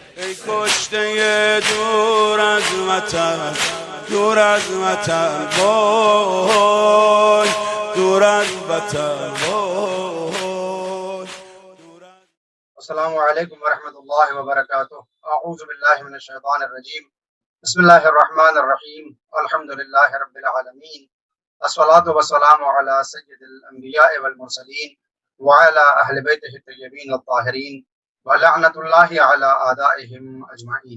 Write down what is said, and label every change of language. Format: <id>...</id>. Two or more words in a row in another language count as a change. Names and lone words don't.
<fa>ای کشته دور از وطن، دور از وطن وای، دور از وطن وای.</fa> <ar>السلام علیکم ورحمۃ اللہ وبرکاتہ. اعوذ باللہ من الشیطان الرجیم. بسم اللہ الرحمن الرحیم. الحمد للہ رب العالمین. الصلاۃ والسلام علی سید الانبیاء والمرسلین وعلی اہل بیتہ الطیبین الطاہرین ولعنۃ اللہ علی اعدائہم اجمعین.</ar>